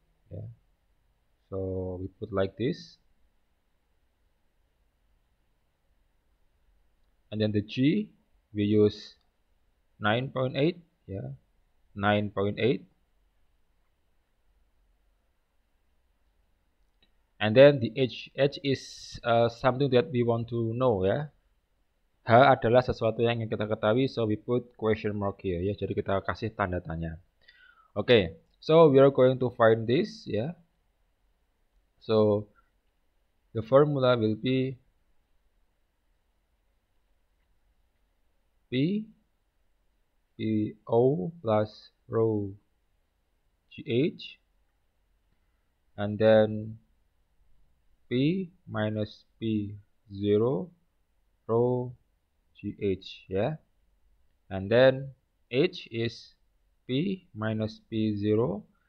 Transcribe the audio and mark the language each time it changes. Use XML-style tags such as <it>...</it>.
<en>Yeah, so we put like this, and then the G we use 9.8, yeah, 9.8, and then the H is something that we want to know ya.</en> <id>H adalah sesuatu yang ingin kita ketahui,</id> <en>so we put question mark here</en> <id>ya. Jadi kita kasih tanda tanya.</id> <en>Okay, so we are going to find this ya. So the formula will be PO plus rho GH, and then P minus P0 rho GH ya, and then H is P minus P0.</en>